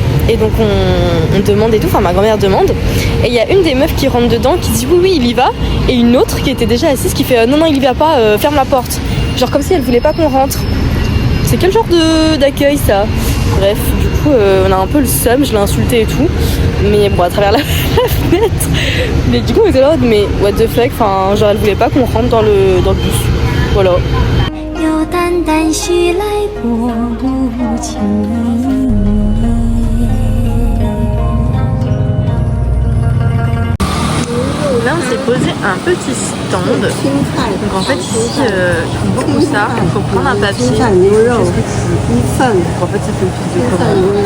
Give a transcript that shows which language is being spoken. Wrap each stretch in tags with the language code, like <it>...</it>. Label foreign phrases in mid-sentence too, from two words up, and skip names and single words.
<fr>Et donc on demande et tout, enfin ma grand-mère demande. Et il y a une des meufs qui rentre dedans qui dit oui il y va. Et une autre qui était déjà assise qui fait non il y va pas, ferme la porte. Genre comme si elle voulait pas qu'on rentre. C'est quel genre d'accueil ça? Bref, du coup on a un peu le seum, je l'ai insulté et tout. Mais bon à travers la fenêtre. Mais du coup on était là mais</fr> <en>what the fuck,</en> <fr>enfin genre elle voulait pas qu'on rentre dans le bus. Voilà. 有淡淡徐来薄无情 Là on s'est posé un petit stand. Donc en fait ici ils font beaucoup ça. Il faut prendre un papier. Donc en fait ça fait une piste de commande.</fr>